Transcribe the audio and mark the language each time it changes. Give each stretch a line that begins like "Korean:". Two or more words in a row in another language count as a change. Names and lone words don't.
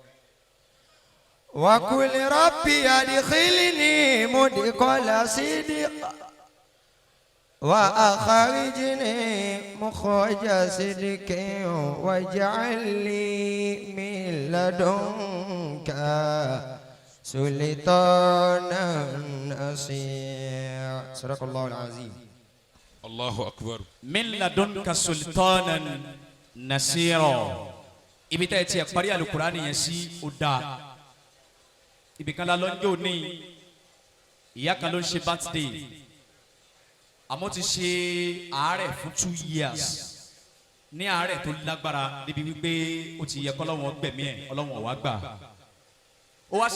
Arabic: وقل ربي أدخلني مدخل صدق وأخرجني مخرج صدق واجعل لي من لدنك سلطانا نصيرا. صدق الله العظيم. الله أكبر. من لدنك سلطانا نصيرا.
Yoruba: ibi tẹ́ ẹ ti ẹ̀ parí alukurani yẹn sí ó dáa. ibi kan la lọ́njọ́ ní ìyá kan ló ń ṣe birthday àmọ́ ti ṣe àárẹ̀ fún 2 years ní àárẹ̀ tó lágbára níbi wípé ó ti yẹ kọ́lọ́wọ́n gbẹ̀mí ẹ̀ ọlọ́wọ́n wá gbà ó wá